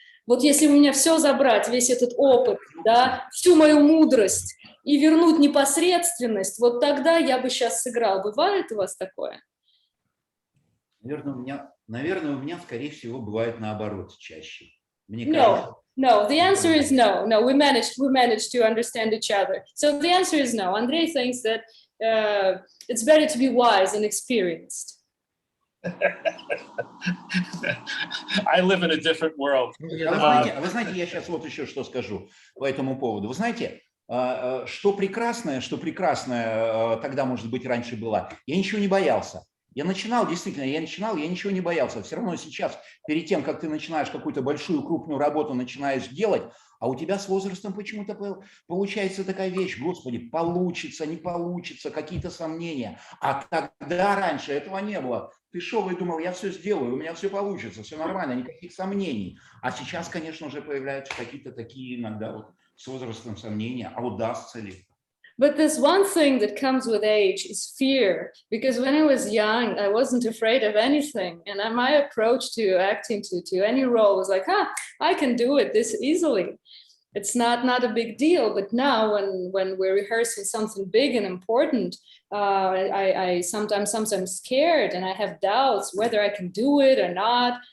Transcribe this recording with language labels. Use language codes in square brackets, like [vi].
[ru] Вот если у меня все забрать, весь этот опыт, да, всю мою мудрость и вернуть непосредственность, вот тогда я бы сейчас сыграл. Бывает у вас такое? Наверное, у меня, скорее всего, бывает наоборот чаще. [en] No, the answer is no. No, we managed to understand each other. So the answer is no. Andrey thinks that it's better to be wise and experienced. I live in a different world. [ru] Вы знаете, я сейчас вот еще что скажу по этому поводу. Вы знаете, что прекрасное тогда, может быть, раньше было, я ничего не боялся. Я ничего не боялся. Все равно сейчас, перед тем, как ты начинаешь какую-то большую, крупную работу начинаешь делать, а у тебя с возрастом почему-то получается такая вещь, Господи, получится, не получится, какие-то сомнения. А тогда раньше этого не было. ты шел и думал, я все сделаю, у меня все получится, все нормально, никаких сомнений. А сейчас, конечно, уже появляются какие-то такие иногда вот с возрастом сомнения, а удастся ли? [en] But there's one thing that comes with age is fear, because when I was young, I wasn't afraid of anything. And my approach to acting, to any role was like, I can do it this easily. It's not a big deal. But now when we're rehearsing something big and important, I sometimes scared and I have doubts whether I can do it or not.